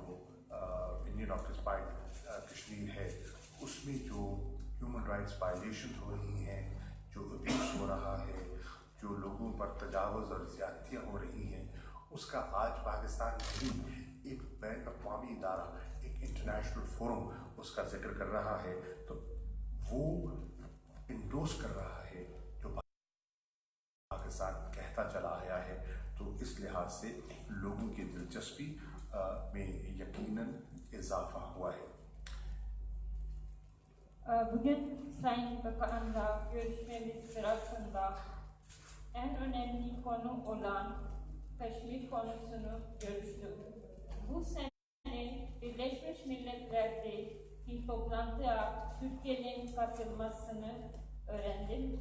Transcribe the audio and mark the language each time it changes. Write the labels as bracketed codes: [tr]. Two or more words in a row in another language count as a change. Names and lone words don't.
[en] Indian occupied [ur] کشمیر ہے، اس میں جو [en] human rights violation [ur] ہو رہی ہیں، جو ابیوز ہو رہا ہے، جو لوگوں پر تجاوز اور زیادتیاں ہو رہی ہیں، اس کا آج پاکستان نہیں ایک بین الاقوامی ادارہ، ایک [en] international forum [ur] اس کا ذکر کر رہا ہے، تو وہ انڈورس کر رہا ہے جو پاکستان کہتا چلا آیا ہے. تو اس لحاظ سے لوگوں کی دلچسپی میں یقیناً اضافہ ہوا ہے. [tr] Bugün Sayın Bakan'la görüşmemiz sırasında en önemli konu olan Kaşmir konusunu görüştük. Bu sene Birleşmiş Milletler'deki toplantıya Türkiye'nin katılmasını öğrendim.